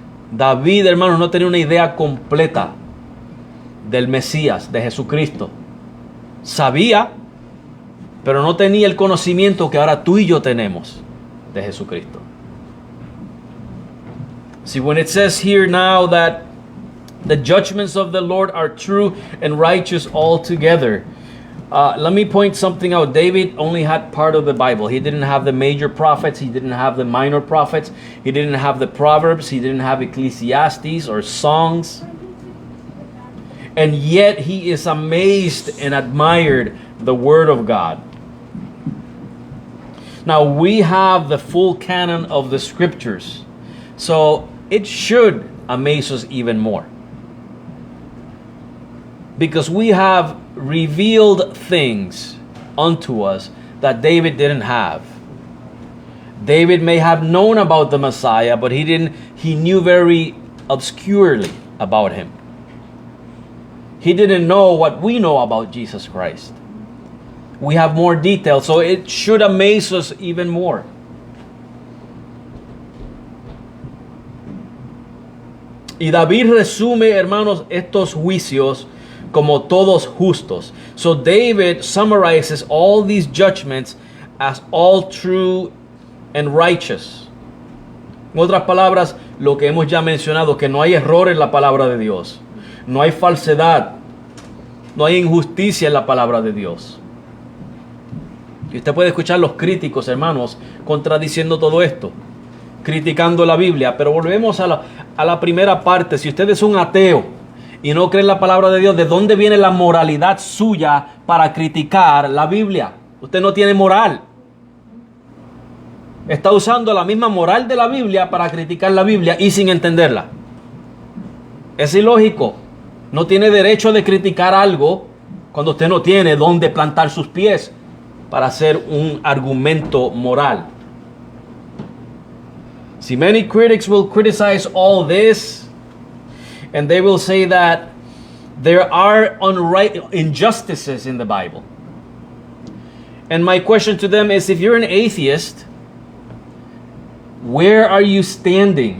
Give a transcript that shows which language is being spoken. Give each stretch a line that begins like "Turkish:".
Spanish: David, hermanos, no tenía una idea completa del Mesías, de Jesucristo. Sabía, pero no tenía el conocimiento que ahora tú y yo tenemos de Jesucristo.
English: See, when it says here now that the judgments of the Lord are true and righteous altogether, let me point something out. David only had part of the Bible. He didn't have the major prophets. He didn't have the minor prophets. He didn't have the Proverbs. He didn't have Ecclesiastes or Songs. And yet he is amazed and admired the Word of God. Now we have the full canon of the Scriptures. So it should amaze us even more. Because we have revealed things unto us that David didn't have. David may have known about the Messiah, but he knew very obscurely about him. He didn't know what we know about Jesus Christ. We have more details, so it should amaze us even more.
Spanish: Y David resume, hermanos, estos juicios como todos justos.
English: So David summarizes all these judgments as all true and righteous.
Spanish: En otras palabras, lo que hemos ya mencionado, que no hay error en la palabra de Dios. No hay falsedad. No hay injusticia en la palabra de Dios. Y usted puede escuchar los críticos, hermanos, contradiciendo todo esto, criticando la Biblia. Pero volvemos a la primera parte. Si usted es un ateo y no cree en la palabra de Dios, ¿de dónde viene la moralidad suya para criticar la Biblia? Usted no tiene moral. Está usando la misma moral de la Biblia para criticar la Biblia y sin entenderla. Es ilógico. No tiene derecho de criticar algo cuando usted no tiene dónde plantar sus pies para hacer un argumento moral.
English: See, many critics will criticize all this, and they will say that There are injustices in the Bible. And my question to them is, if you're an atheist, where are you standing?